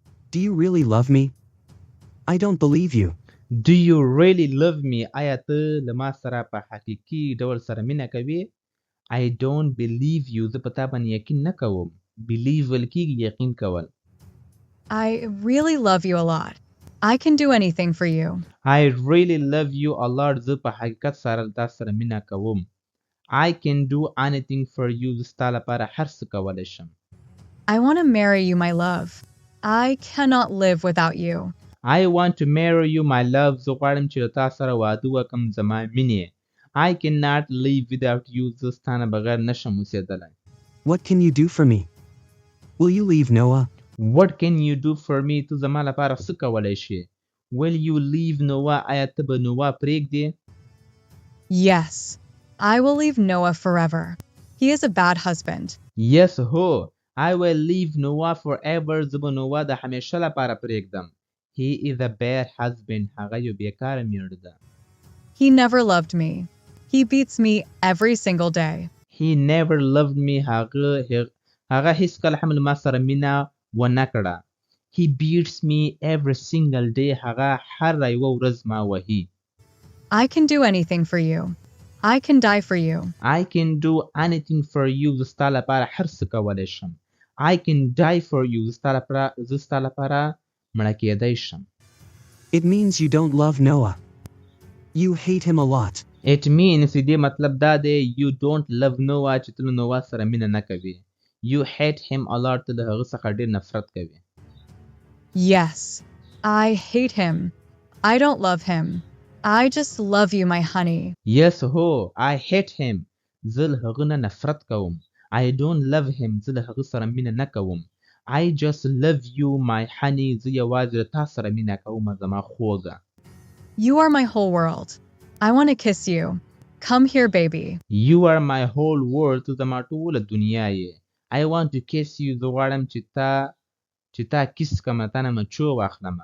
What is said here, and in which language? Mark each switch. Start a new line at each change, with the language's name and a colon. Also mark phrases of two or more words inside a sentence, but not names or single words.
English: Do you really love me? I don't believe you. Do you really love me?
Pashto: آیا ته له ما سره په حقیقي ډول سره مینه کوې؟
English: I don't believe you.
Pashto: زه په تا باندې یقین نه کوم. Believe ویل کېږي یقین کول.
English: I really love you a lot. I can do anything for you. I really love you a lot.
Pashto: زه په حقیقت سره تا سره مینه کوم.
English: I can do anything for you.
Pashto: زه ستا لپاره هر څه کولی شم.
English: I want to marry you, my love. I cannot live without you. I want to marry you, my love.
Pashto: زه غواړم چې له تا سره واده وکړم زما مینې.
English: I cannot live without you.
Pashto: زه ستا نه بغیر نشم اوسېدلی.
English: What can you do for me? Will you leave Noah? What can you do for me?
Pashto: ته زما لپاره څه کولی شې؟
English: Will you leave Noah?
Pashto: آیا ته به نووا پرېږدې؟
English: Yes, I will leave Noah forever. He is a bad husband. Yes, هو. I will leave Noah forever.
Pashto: زه به نووا د همیشه لپاره پرېږدم.
English: He is a bad husband.
Pashto: هغه یو بیکاره میړه ده.
English: He never loved me. He beats me every single day. He never loved me.
Pashto: هغه هیڅکله هم له ما سره مینه ونه کړه.
English: He beats me every single day.
Pashto: هغه هره یوه ورځ ما وهي.
English: I can do anything for you. I can die for you. I can do anything for you.
Pashto: زه ستا لپاره هر څه کولی شم.
English: I can die for you.
Pashto: زه ستا لپاره مړه کېدی شم.
English: It means you don't love Noah. You hate him a lot. It means
Pashto: دې مطلب دا دی
English: you don't love Noah
Pashto: چې ته له نووا سره مینه نه کوې.
English: You hate him a lot.
Pashto: ته له هغه څخه ډېر نفرت کوې.
English: Yes, I hate him. I don't love him. I just love you, my honey. Yes, هو. I hate him.
Pashto: زه له هغه نه نفرت کوم.
English: I don't love him.
Pashto: زه له هغه سره مینه نه کوم.
English: I just love you, my honey.
Pashto: زه یوازې له تا سره مینه کوم زما خوږه.
English: You are my whole world. I want to kiss you. Come here, baby. You are my whole world.
Pashto: ته زما ټوله دنیا یې.
English: I want to kiss you.
Pashto: زه غواړم چې تا کیس کړمه تا نه مچو واخلمه.